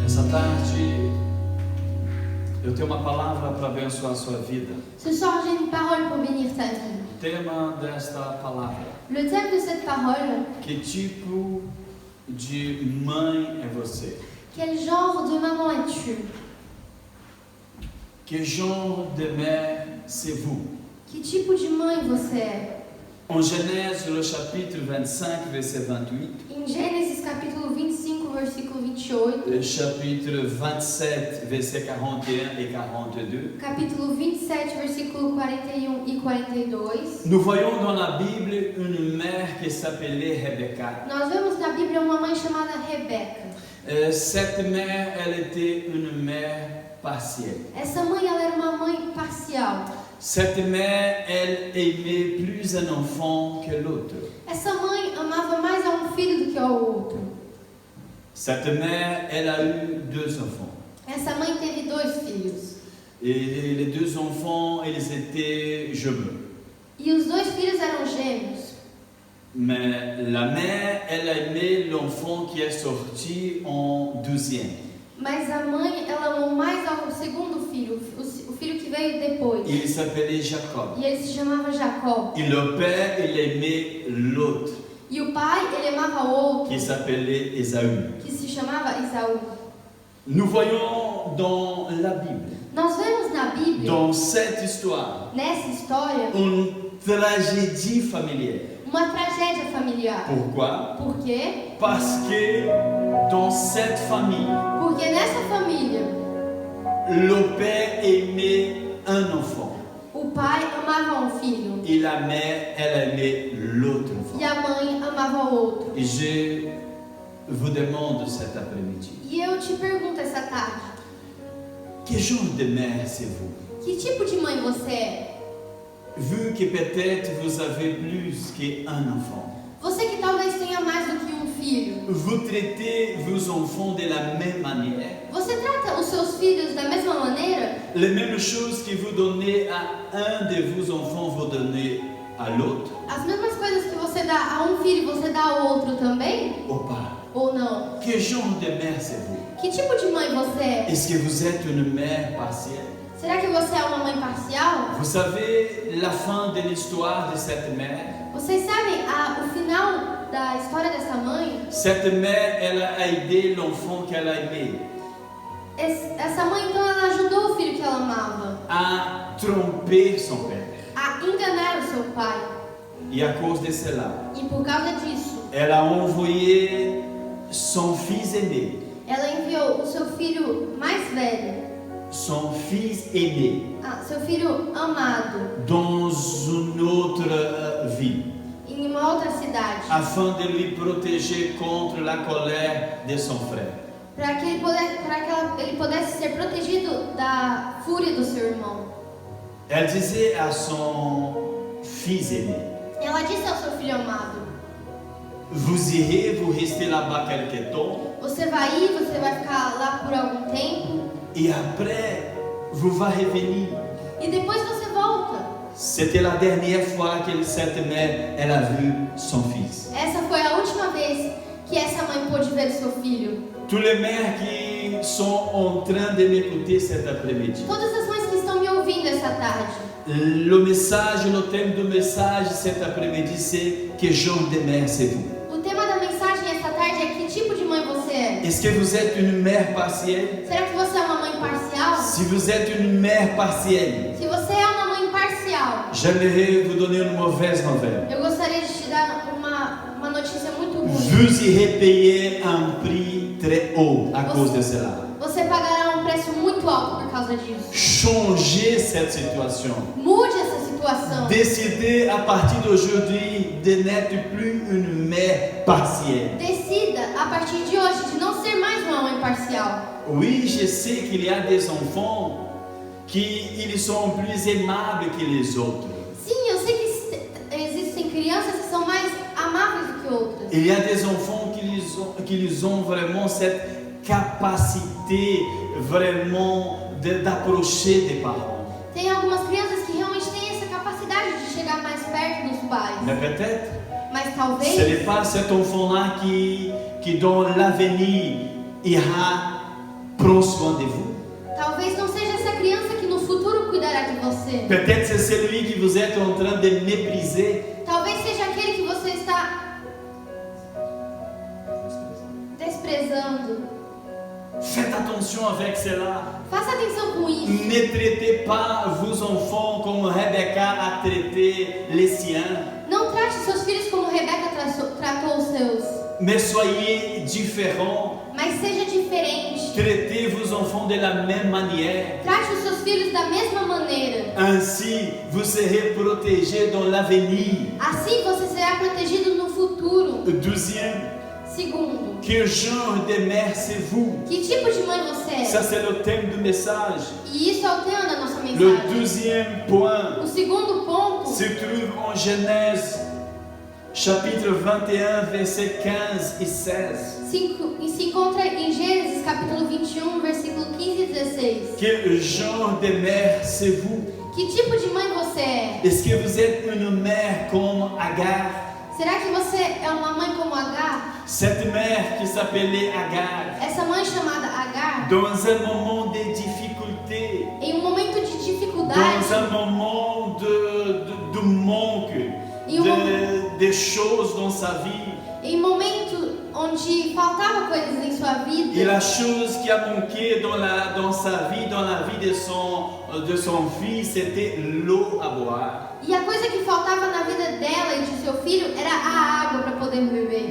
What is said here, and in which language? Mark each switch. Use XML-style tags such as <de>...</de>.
<pt>tarde, eu tenho uma palavra para abençoar a sua vida.</pt> <fr>Ce soir, j'ai une parole pour bénir ta vie.</fr> <pt>O tema desta palavra:</pt> <fr>Le thème de cette parole,</fr> <pt>que tipo de mãe é você?</pt> <fr>quel genre de maman es-tu? Que genre de mère c'est vous?</fr> <pt>Que tipo de mãe você é?</pt> <fr>En Genèse, le chapitre 25, verset 28,</fr> <pt>Em Gênesis capítulo 25, versículo 28,</pt> <fr>le chapitre 27, verset 41 et 42,</fr> <pt>capítulo 27, versículo 41 e 42,</pt> <fr>nous voyons dans la Bible une mère qui s'appelait Rebecca.</fr> <pt>nós vemos na Bíblia uma mãe chamada Rebeca.</pt> <fr>Cette mère, elle était une mère partielle.</fr> <pt>Essa mãe, ela era uma mãe parcial.</pt> <fr>Cette mère, elle aimait plus un enfant que l'autre.</fr> <pt>Essa mãe amava mais a um filho do que ao outro.</pt> <fr>Cette mère, elle a eu 2 enfants.</fr> <pt>Essa mãe teve 2 filhos.</pt> <fr>Et les 2 enfants, ils étaient jumeaux.</fr> <pt>E os 2 filhos eram gêmeos.</pt> <fr>Mais la mère, elle a aimé l'enfant qui est sorti en 12e.</fr> <pt>Mas a mãe, ela amou mais ao segundo filho, o filho que veio depois.</pt> <fr>Il s'appelait Jacob.</fr> <pt>E ele se chamava Jacó.</pt> <fr>Et le père, il aimait l'autre,</fr> <pt>E o pai, ele amava o outro,</pt> <fr>qui s'appelait Ésaü.</fr> <pt>que se chamava Esaú.</pt> <fr>Nous voyons dans la Bible,</fr> <pt>Nós vemos na Bíblia,</pt> <fr>dans cette histoire,</fr> <pt>nessa história,</pt> <fr>une tragédie familière.</fr> <pt>uma tragédia familiar.</pt> <fr>Pourquoi?</fr> <pt>Por quê?</pt> <fr>Parce que dans cette famille,</fr> <pt>Porque nessa família,</pt> <fr>le père aimait un enfant</fr> <pt>o pai amava um filho</pt> <fr>et la mère, elle aimait l'autre enfant.</fr> <pt>e a mãe amava o outro.</pt> <fr>Et je vous demande cet après-midi,</fr> <pt>E eu te pergunto essa tarde,</pt> <fr>quel genre de mère c'est vous?</fr> <pt>que tipo de mãe você é?</pt> <fr>Vu que peut-être vous avez plus qu'un enfant,</fr> <pt>Você que talvez tenha mais do que um filho.</pt> <fr>vous traitez vos enfants de la même manière.</fr> <pt>Você trata os seus filhos da mesma maneira?</pt> <fr>Les mêmes choses que vous donnez à un de vos enfants, vous donnez à l'autre,</fr> <pt>As mesmas coisas que você dá a um filho, você dá ao outro também?</pt> <fr>ou pas?</fr> <pt>Ou não?</pt> <fr>Quel genre de mère c'est vous?</fr> <pt>Que tipo de mãe você é?</pt> <fr>Est-ce que vous êtes une mère partielle?</fr> <pt>Será que você é uma mãe parcial?</pt> <fr>Vous savez la fin de l'histoire de cette mère?</fr> <pt>Vocês sabem o final da história dessa mãe?</pt> <fr>Cette mère, elle a aidé l'enfant qu'elle a aimé</fr> <pt>Essa mãe, então, ela ajudou o filho que ela amava</pt> <fr>à tromper son père.</fr> <pt>a enganar o seu pai.</pt> <fr>Et à cause de cela,</fr> <pt>E por causa disso,</pt> <fr>elle a envoyé son fils aîné,</fr> <pt>ela enviou o seu filho mais velho,</pt> <fr>son fils aîné,</fr> <pt>seu filho amado,</pt> <fr>dans une autre ville,</fr> <pt>em uma outra cidade,</pt> <fr>afin de lui protéger contre la colère de son frère.</fr> <pt>para que ele pudesse ser protegido da fúria do seu irmão.</pt> <fr>Elle disait à son fils aîné,</fr> <pt>Ela disse ao seu filho amado:</pt> <fr>vous irez, vous restez là-bas quelque temps,</fr> <pt>você vai ir, você vai ficar lá por algum tempo</pt> <fr>et après, vous va revenir.</fr> <pt>e depois você volta.</pt> <fr>C'était la dernière fois que cette mère, elle a vu son fils.</fr> <pt>Essa foi a última vez que essa mãe pôde ver seu filho.</pt> <fr>Tous les mères qui sont en train de m'écouter cet après-midi,</fr> <pt>Todas as mães que estão me ouvindo essa tarde,</pt> <fr>le message, le thème du message cet après-midi, c'est quel genre de mère c'est vous?</fr> <pt>o tema da mensagem essa tarde é que tipo de mãe você é.</pt> <fr>Est-ce que vous êtes une mère partielle?</fr> <pt>Será que você é uma mãe parcial?</pt> <fr>Si vous êtes une mère partielle,</fr> <pt>Se você é uma mãe parcial,</pt> <fr>j'aimerais vous donner une mauvaise nouvelle.</fr> <pt>eu gostaria de te dar uma notícia muito ruim.</pt> <fr>Vous irez payer un prix très haut à cause de cela.</fr> <pt>Você pagará um preço muito alto por causa disso.</pt> <fr>Changez cette situation.</fr> <pt>Mude essa situação.</pt> <fr>Décidez à partir d'aujourd'hui de n'être plus une mère partielle.</fr> <pt>Decida, a partir de hoje, de não ser mais uma mãe parcial.</pt> <fr>Oui, je sais qu'il y a des enfants qui ils sont plus aimables que les autres.</fr> <pt>Sim, eu sei que existem crianças que são mais amáveis do que outras.</pt> <fr>Il y a des enfants qui ont vraiment cette capacité vraiment d'approcher des parents.</fr> <pt>Tem algumas crianças que realmente têm essa capacidade de chegar mais perto dos pais.</pt> <fr>Mais peut-être,</fr> <pt>Mas talvez</pt> <fr>ce n'est pas cet enfant-là qui dans l'avenir ira prend soin de vous.</fr> <pt>Talvez não seja essa criança que no futuro cuidará de você.</pt> <fr>Peut-être c'est celui que vous êtes en train de mépriser.</fr> <pt>Talvez seja aquele que você está desprezando.</pt> <fr>Faites attention avec cela.</fr> <pt>Faça atenção com isso.</pt> <fr>Ne traitez pas vos enfants comme Rebecca a traité les siens.</fr> <pt>Não trate seus filhos como Rebeca tratou os seus.</pt> <fr>Mais soyez différents.</fr> <pt>Mas seja diferente.</pt> <fr>Traitez vos enfants de la même manière.</fr> <pt>Trate os seus filhos da mesma maneira.</pt> <fr>Ainsi, vous serez protégés dans l'avenir.</fr> <pt>Assim você será protegido no futuro.</pt> <fr>Deuxième,</fr> <pt>Segundo,</pt> <fr>quel genre de mère c'est vous?</fr> <pt>que tipo de mãe você</pt> <fr>Ça,</fr> <pt>é?</pt> <fr>c'est le thème du message.</fr> <pt>E isso é o tema da nossa</pt> <fr>Le</fr> <pt>mensagem.</pt> <fr>deuxième point</fr> <pt>O segundo ponto</pt> <fr>se trouve en Genèse, chapitre 21, versets 15 et 16.</fr> <pt>se encontra em Gênesis capítulo 21, versículo 15 e 16.</pt> <fr>Quel genre de mère c'est vous?</fr> <pt>Que tipo de mãe você é?</pt> <fr>Est-ce que vous êtes une mère comme Agar?</fr> <pt>Será que você é uma mãe como Agar?</pt> <fr>Cette mère qui s'appelait Agar,</fr> <pt>Essa mãe chamada Agar,</pt> <fr>dans un moment de difficulté,</fr> <pt>em um momento de</pt> <fr>dans</fr> <pt>dificuldade,</pt> <fr>un moment de manque de choses dans sa vie,</fr> <pt>em um momento onde faltava coisas em sua vida,</pt> <fr>et la chose qui a manqué dans sa vie, dans la vie de son fils, c'était l'eau à boire.</fr> <pt>e a coisa que faltava na vida dela e de seu filho era a água para poder beber.</pt>